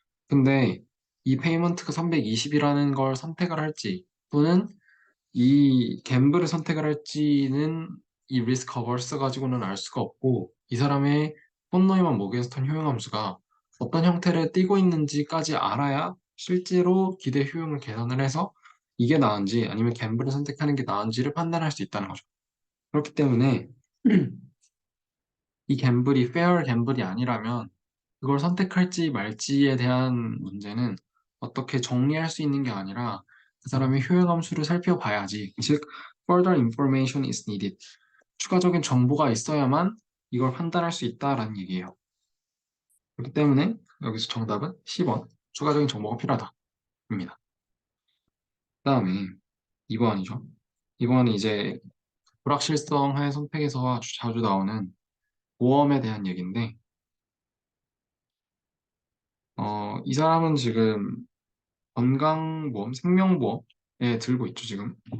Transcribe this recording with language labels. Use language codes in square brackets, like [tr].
[ko] 근데 이 페이먼트가 320이라는 걸 선택을 할지 또는 이 갬블을 선택을 할지는 이 리스크 어버스 가지고는 알 수가 없고 이 사람의 폰노이만 모겐스턴 효용함수가 어떤 형태를 띠고 있는지까지 알아야 실제로 기대 효용을 계산을 해서 이게 나은지 아니면 갬블을 선택하는 게 나은지를 판단할 수 있다는 거죠. 그렇기 때문에 이 갬블이 페어 갬블이 아니라면 그걸 선택할지 말지에 대한 문제는 어떻게 정리할 수 있는 게 아니라 그 사람의 효용 함수를 살펴봐야지. [en] 즉, further information is needed. [ko] 추가적인 정보가 있어야만 이걸 판단할 수 있다라는 얘기예요. 그렇기 때문에 여기서 정답은 10번. 추가적인 정보가 필요하다입니다. 그다음에 2번이죠. 2번이 이제 불확실성의 선택에서 아주 자주 나오는 보험에 대한 얘기인데 이 사람은 지금 건강보험, 생명보험에 들고 있죠, 지금.